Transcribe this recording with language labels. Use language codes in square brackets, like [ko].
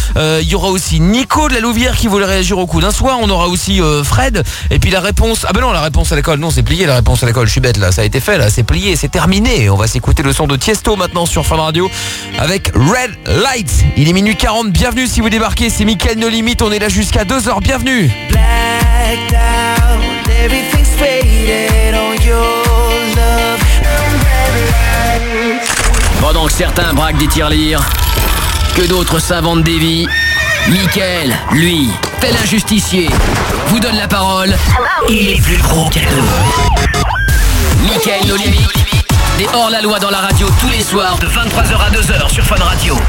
[fr] Il y aura aussi Nico de la Louvière qui voulait réagir au coup d'un soir. On aura aussi Fred. Et puis la réponse... Ah ben non, la réponse à l'école. Non, c'est plié, la réponse à l'école. Je suis bête, là. Ça a été fait, là. C'est plié, c'est terminé. On va s'écouter le son de Tiesto, maintenant, sur Fun Radio, avec Red Light. Il est minuit 40. Bienvenue, si vous débarquez. C'est Mickaël No Limit. On est là jusqu'à 2h. Bienvenue. [en] Blacked out, everything's faded on your love. [fr] Pendant que certains braquent des tirelires, que d'autres s'inventent des vies, Mickaël, lui, tel un justicier, vous donne la parole. Il est plus gros qu'à deux. Mickaël No Limit. Et hors la loi dans la radio tous les soirs de 23h à 2h sur Fun Radio.